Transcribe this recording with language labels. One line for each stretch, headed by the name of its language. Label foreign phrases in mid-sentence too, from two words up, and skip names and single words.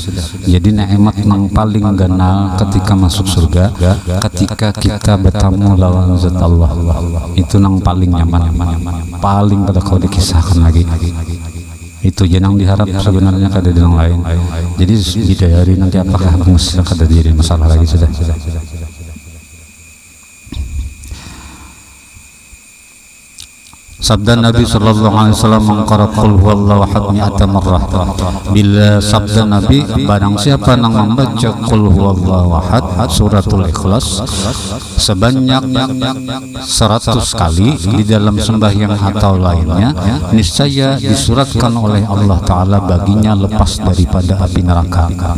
Banjar: Jadi nikmat nang paling ganal ketika masuk surga ketika kita bertamu lawan zat Allah, itu nang paling nyaman, paling pada kalau dikisahkan lagi. Itu jenang diharap sebenarnya kada yang lain. Jadi bidadari nanti apakah bungas kada jadi masalah lagi sudah.
Indonesian: Sabda Nabi
Arabic: صلى الله عليه وسلم mengqara قل هو الله أحد 100 مرة.
Malay: Bila sabda Nabi barang siapa yang membaca
Arabic: قل هو الله أحد
Malay: suratul Ikhlas sebanyak 100 kali di dalam sembahyang atau lainnya, niscaya disuratkan oleh Allah Ta'ala baginya lepas daripada api neraka.